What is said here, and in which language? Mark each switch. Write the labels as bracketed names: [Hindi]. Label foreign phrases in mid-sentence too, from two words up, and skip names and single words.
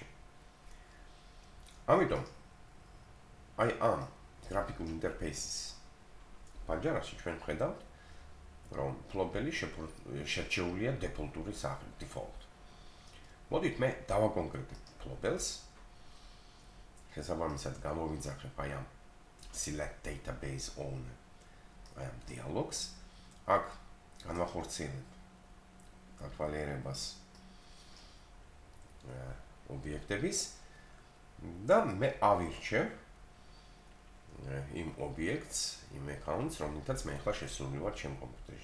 [Georgian] ამიტომ აი ამ გრაფიკულ ინტერფეისის პანჯარაში ჩვენ ვხედავთ, რომ ფლობელი შერჩეულია დეფოლტური სახით, default. მოდით მე დავაკონკრეტებ ფლობელს, შესაბამისად გამოვიძახებ აი ამ [English] select database owner, [Georgian] აი ამ dialogs, აქ განვახორციელებ გათვალიერებას ობიექტების და მე ავირჩევ იმ ობიექტს, იმ accounts, რომელთაც მე ახლა შესრულივარ ჩემ კომპიუტერში.